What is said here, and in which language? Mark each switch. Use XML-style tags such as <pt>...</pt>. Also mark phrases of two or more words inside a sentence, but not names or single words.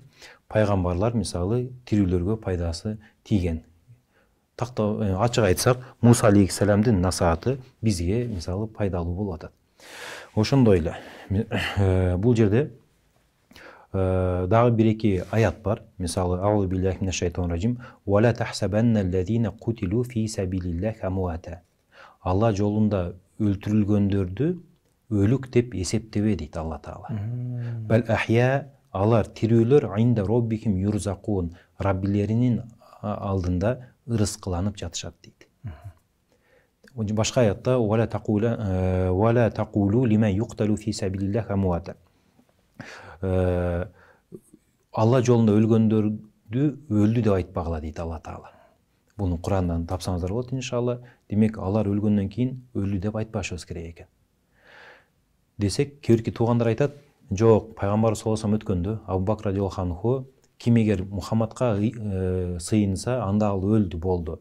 <ky>Пайгамбарлар мисалы тирүүлөргө пайдасы тийген. Ачык айтсак, Муса алейхиссаламдын насааты бизге мисалы пайдалуу болуп атат. Ошондой эле бул жерде дагы бир-эки аят бар.</ky> <ar>Мисалы أعوذ بالله من الشيطان الرجيم. ولا تحسبن الذين قتلوا في سبيل الله أمواتا.</ar> <ky>Алла жолунда өлтүрүлгөндөрдү өлүк деп эсептебе дейт Алла Таала.</ky> <ar>بل أحياء,</ar> <ky>алар тирүүлөр</ky> <ar>عند ربهم يرزقون,</ar> <ky>Раббилеринин алдында ырыскыланып жатышат дейт. Башка аятта</ky> <ar>ولا تقولوا لمن يقتل في سبيل الله أموات.</ar> <ky>Алла жолунда өлгөндөрдү өлдү деп айтпагыла дейт Алла Таала. Буну Курандан тапсаңыздар болот иншалла. Демек, алар өлгөндөн кийин өлдү деп айтпашыбыз керек экен. Десек, кээбирки туугандар айтат, жок, Пайгамбар</ky> <ar>صلى الله عليه وسلم</ar> <ky>өткөндө, Абу Бакр</ky> <ar>رضي الله عنه</ar> <ky>ким эгер Мухаммадка сыйынса, анда ал өлдү болду.</ky>